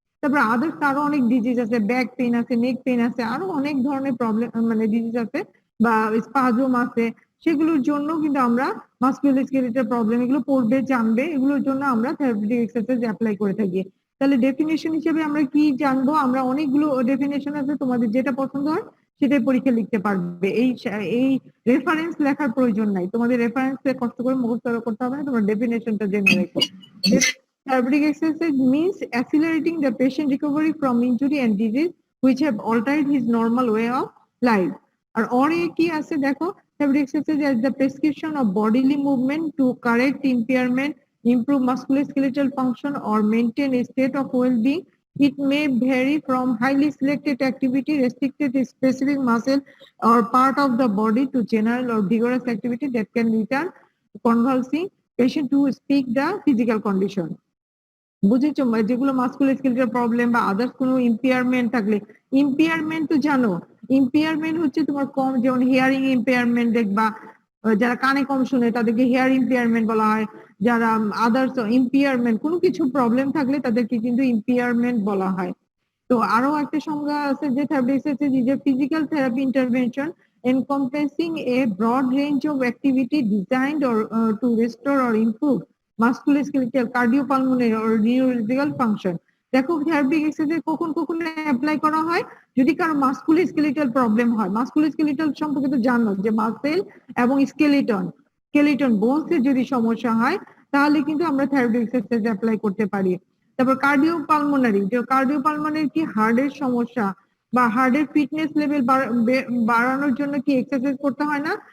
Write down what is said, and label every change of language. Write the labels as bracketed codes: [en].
[bn] তারপর আদার্স আরো অনেক ডিজিজ আছে, ব্যাক পেইন আছে, নেক পেইন আছে, আরো অনেক ধরনের প্রবলেম মানে ডিজিজ আছে বা স্পাজম আছে, সেগুলোর জন্য কিন্তু আমরা মাসকুলোস্কেলেটাল প্রবলেম, এগুলো পড়বে জানবে, এগুলোর জন্য আমরা থেরাপিউটিক এক্সারসাইজ অ্যাপ্লাই করে থাকি। তাহলে ডেফিনেশন হিসেবে আমরা কি জানবো? আমরা অনেকগুলো ডেফিনেশন আছে, তোমাদের যেটা পছন্দ হয় সেটাই পরীক্ষা লিখতে পারবে। এই রেফারেন্স লেখার প্রয়োজন নাই, তোমাদের রেফারেন্স কষ্ট করে মুখস্থ করতে হবে না, তোমরা ডেফিনেশনটা জেনে রেখো। [en] Therapeutic exercise means accelerating the patient recovery from injury and disease which have altered his normal way of life. [bn] আর অরে কি আছে দেখো, [en] therapeutic exercise as the prescription of bodily movement to correct impairment, improve musculoskeletal function or maintain a state of well-being. It may vary from highly selected activity restricted to specific muscle or part of the body to general or vigorous activity that can return convulsing patient to speak the physical condition. [bn] বুঝেছো? যেগুলো musculoskeletal problem বা others কোনো impairment থাকলে, impairment তো জানো, impairment হচ্ছে তোমার কম, যেমন হিয়ারিং ইম্পেয়ারমেন্ট দেখবা, যারা কানে কম শুনে তাদেরকে হেয়ার ইম্পেয়ারমেন্ট বলা হয়। যারা আদার্স ইম্পেয়ারমেন্ট কোনো কিছু প্রবলেম থাকলে তাদেরকে কিন্তু ইম্পেয়ারমেন্ট বলা হয়। তো আরো একটা সংজ্ঞা আছে যে [en] Therapeutic is a physical therapy intervention encompassing a broad range of activity designed or to restore or improve musculoskeletal, cardiopulmonary or neurological function. [bn] দেখো থেরাপিউটিক এক্সারসাইজ কখন কখন অ্যাপ্লাই করা হয়? যদি কারো মাসকুলোস্কেলেটাল প্রবলেম হয়, মাসকুলোস্কেলেটাল সম্পর্কে তো জানো যে মাসেল এবং স্কেলিটন বোনস এর যদি সমস্যা হয় তাহলে কিন্তু আমরা থেরাপিউটিক এক্সারসাইজ অ্যাপ্লাই করতে পারি। তারপর কার্ডিওপালমোনারি, যে কার্ডিওপালমোনারি কি হার্টের সমস্যা বা হার্টের ফিটনেস লেভেল বাড়ানোর জন্য কি এক্সারসাইজ করতে হয় না?